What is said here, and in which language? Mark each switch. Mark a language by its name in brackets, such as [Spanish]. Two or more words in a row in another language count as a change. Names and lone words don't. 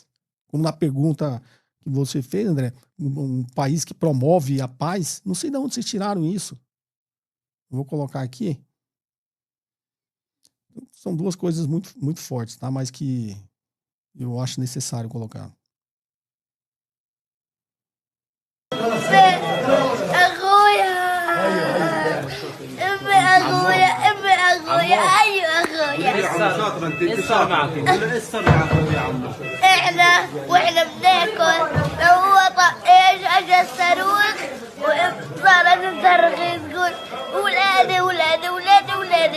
[Portuguese] Como na pergunta que você fez, André, um país que promove a paz, não sei de onde vocês tiraram isso. Vou colocar aqui. São duas coisas muito, muito fortes, tá? Mas que eu acho necessário colocar. [Arabic] واحنا بناكل هو طقيش اجى الصاروخ وصارت تصرخ تقول ولادي ولادي ولادي ولادي.